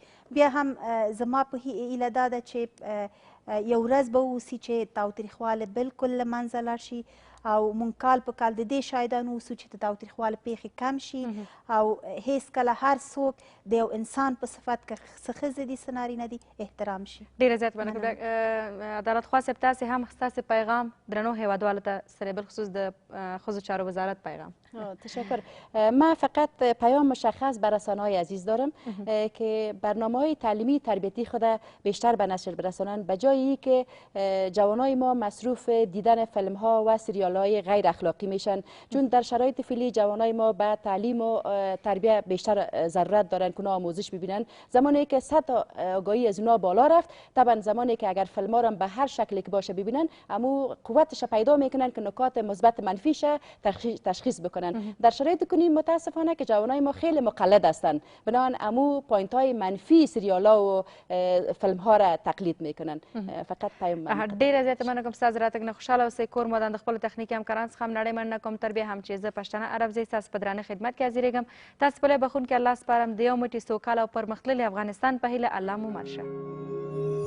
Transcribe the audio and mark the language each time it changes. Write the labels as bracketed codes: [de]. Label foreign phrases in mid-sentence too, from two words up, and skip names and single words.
[ps] بیا هم زما په هیله دا ده چې یو ورځ به واوسي چې تاوتریخوالی بالکل له منځه لاړ شي او مونږ کال په کال د دې شاهدان اوسو چې د تاوتریخوالي پیښې کم شي او هیڅکله هر څوک د یو انسان په صفت که څه ښځې دي څه نارینه دي احترام شي. ډېره زیات مننه. عدالت خوا صاحب تاسې هم ستاسې پیغام درنو هیوادوالو ته سره بالخصوص د ښځو چارو وزارت پیغام. تشکر. [fa] من فقط پیام مشخص بر رسانه‌های عزیز دارم که برنامه‌های تعلیمی تربیتی خود بیشتر به نشر برسانند به جایی که جوانای ما مصروف دیدن فیلم‌ها و سریال‌های غیر اخلاقی میشن، چون در شرایط فعلی جوانای ما به تعلیم و تربیت بیشتر ضرورت دارن که آموزش ببینن. زمانی که سطح آگاهی از اونا بالا رفت، طبعا زمانی که اگر فیلم‌ها را به هر شکلی که باشه ببینن، امو قوتش پیدا میکنن که نکات مثبت منفیش تشخیص بکنن. در شرایط کنیم متاسفانه که جوانای ما خیلی مقلد هستند، بنابراین امو پوینت های منفی سریالا و فیلم ها را تقلید میکنن. فقط پیام [ps] ډیره زیاته مننه کوم ستاسو راتګ نه خوشحاله اوسئ. کور مو د خپلو تخنیکي همکارانو څخه هم نړۍ مننه کوم تر بیا هم چې زه پښتانه عرب زی ستاسو په درانه خدمت کې حاضرېږم. تاسو په بخښونکي الله سپارم د یو موټي سوکاله او پرمختللي افغانستان په هیله. الله مو مل شه.